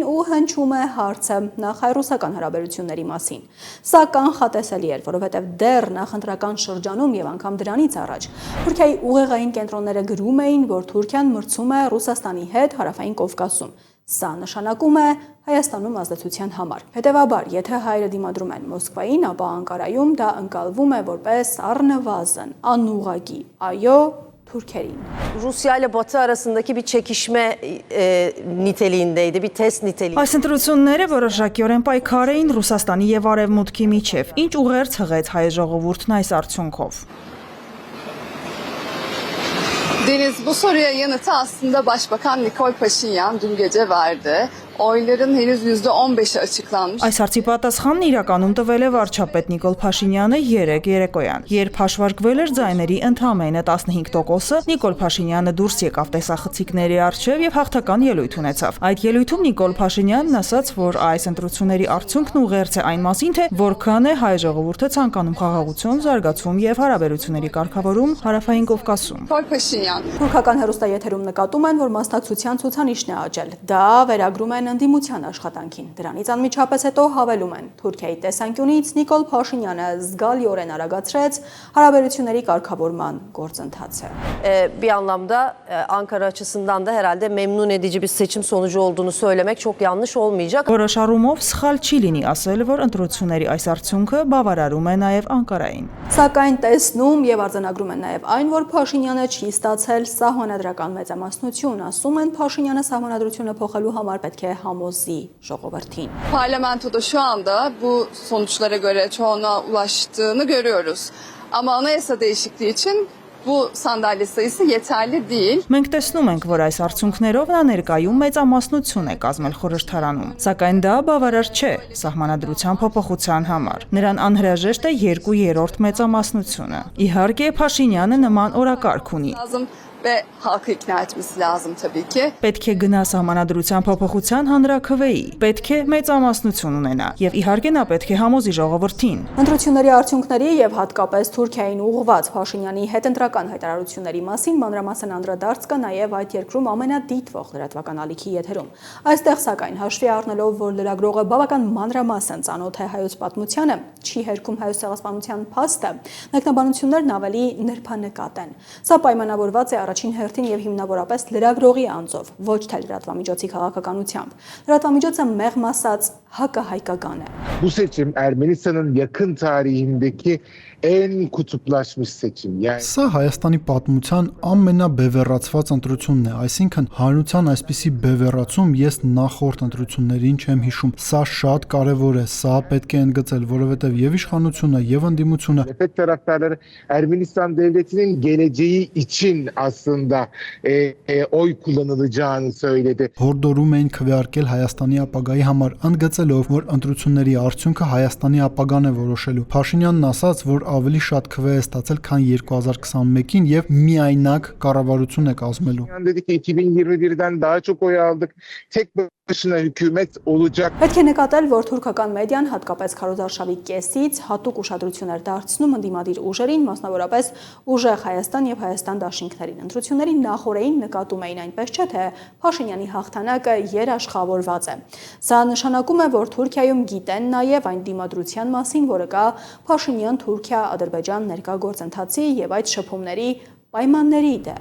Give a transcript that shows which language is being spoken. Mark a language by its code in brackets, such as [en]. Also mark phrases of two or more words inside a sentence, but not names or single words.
[hy] ու հնչում է հարցը նախ հայ-ռուսական հարաբերությունների մասին։ Սա կանխատեսելի էր, որովհետև դեռ նախընտրական շրջանում եւ անգամ դրանից առաջ Թուրքիայի ուղեղային կենտրոնները գրում էին, որ Թուրքիան մրցում է Ռուսաստանի հետ Հարավային Կովկասում։ Սա նշանակում է Հայաստանում ազդեցության համար։ Հետևաբար, եթե հայերը դիմադրում են Մոսկվային, ապա Անկարայում դա ընկալվում է որպես առնվազն անուղղակի այո Türkiye'nin. [tr] Rusya ile Batı arasındaki bir çekişme niteliğindeydi, bir test niteliği. [hy] Այս ընտրությունները որոշակիորեն պայքար էին Ռուսաստանի եւ Արևմուտքի միջև, ինչ ուղերձ հղեց հայ ժողովուրդն այս արդյունքով։ [tr] Deniz, bu soruya yanıtı aslında Başbakan Nikol Paşinyan dün gece verdi. oyların henüz %15'i açıklanmış. [hy] Այս հարցի պատասխանն իրականում տվել է վարչապետ Նիկոլ Փաշինյանը երեկոյան, երբ հաշվարկվել էր ձայների ընդամենը 15%-ը, Նիկոլ Փաշինյանը դուրս եկավ տեսախցիկների առջև եւ հաղթական ելույթ ունեցավ։ Այդ ելույթում Նիկոլ Փաշինյանն ասաց, որ այս ընտրությունների արդյունքն ուղերձ է այն մասին, թե որքան է հայ ժողովուրդը ցանկանում խաղաղություն, զարգացում եւ հարաբերությունների կարգավորում Հարավային Կովկասում։ Թուրքական հեռուստաեթերում նկատում են, որ մասնակցության ցուցանիշն է աճել։ Դա վերագրում են ընդդիմության աշխատանքին։ Դրանից անմիջապես հետո հավելում են. Թուրքիայի տեսանկյունից Նիկոլ Փաշինյանը զգալիորեն արագացրեց հարաբերությունների կարգավորման գործընթացը։ [tr] Bir anlamda Ankara açısından da herhalde memnun edici bir seçim sonucu olduğunu söylemek çok yanlış olmayacak. [hy] Որոշ առումով սխալ չի լինի ասել, որ ընտրությունների այս արդյունքը բավարարում է նաև Անկարային։ Սակայն տեսնում եւ արձանագրում են նաև այն, որ Փաշինյանը չի ստացել սահմանադրական մեծամասնություն, ասում են Փաշինյանը սահմանադրությունը փոխելու համար պետք է համոզի ժողովրդին։ [tr] Parlamentoda şu anda bu sonuçlara göre çoğunluğa ulaştığını görüyoruz. Ama anayasa değişikliği için bu sandalye sayısı yeterli değil. [hy] Մենք տեսնում ենք, որ այս արդյունքներով նա ներկայում մեծամասնություն է կազմել խորհրդարանում, սակայն դա բավարար չէ սահմանադրության փոփոխության համար։ Նրան անհրաժեշտ է 2/3 մեծամասնությունը։ Իհարկե, Փաշինյանը նման օրակարգ ունի։ [tr] Ve halkı ikna etmesi lazım tabii ki. [hy] Պետք է գնա սահմանադրության փոփոխության հանրաքվեի, պետք է մեծամասնություն ունենա եւ իհարկե նա պետք է համոզի ժողովրդին։ Ընտրությունների արդյունքների եւ հատկապես Թուրքիային ուղղված Փաշինյանի հետընտրական հայտարարությունների մասին մանրամասն անդրադարձ կա նաեւ այդ երկրում ամենադիտվող լրատվական ալիքի եթերում։ Այստեղ սակայն հաշվի առնելով, որ լրագրողը բավական մանրամասն ծանոթ է հայոց պատմությանը, չի հերքում հայոց ցեղասպանության փաստը, մեկնաբանություններն ավելի նրբանկատ են։ Սա պայմանավորված է առաջին հերթին եւ հիմնավորապես լրագրողի անձով, ոչ թե լրատվամիջոցի քաղաքականությամբ։ Լրատվամիջոցը մեղմ ասած հակահայկական է։ [tr] Bu seçim Ermenistan'ın yakın tarihindeki en kutuplaşmış seçim. Yani [hy] Սա Հայաստանի պատմության ամենաբևեռացված ընտրությունն է, այսինքն հանրության այսպիսի բևեռացում ես նախորդ ընտրություններին չեմ հիշում։ Սա շատ կարևոր է, սա պետք է ընդգծել, որովհետև եւ իշխանությունը եւ ընդդիմությունը [tr] muhalefet taraftarları Ermenistan devletinin geleceği için aslında oy kullanılacağını söyledi. [hy] հորդորում էին քվեարկել Հայաստանի ապագայի համար, ընդգծելով, որ ընտրությունների արդյունքը Հայաստանի ապագան է որոշելու։ Փաշինյանն ասաց, որ ավելի շատ քվե է ստացել, քան 2021-ին եւ միայնակ կառավարություն է կազմելու։ [tr] Dedi ki 2021'den daha çok oy aldık. Tek başına hükümet olacak. [hy] Պետք է նկատել, որ թուրքական մեդիան հատկապես քարոզարշավի կեսից հատուկ ուշադրություն էր դարձնում ընդդիմադիր ուժերին, մասնավորապես ուժեղ Հայաստան եւ Հայաստան դաշինքներին։ Ընտրությունների նախօրեին նկատում էին այնպես չէ, թե Փաշինյանի հաղթանակը երաշխավորված է։ Սա նշանակում է, որ Թուրքիայում գիտեն նաեւ այն դիմադրության մասին, որը կա Փաշինյան-Թուրքիա-Ադրբեջան ներկա գործընթացի եւ այդ շփումների պայմանների դեմ։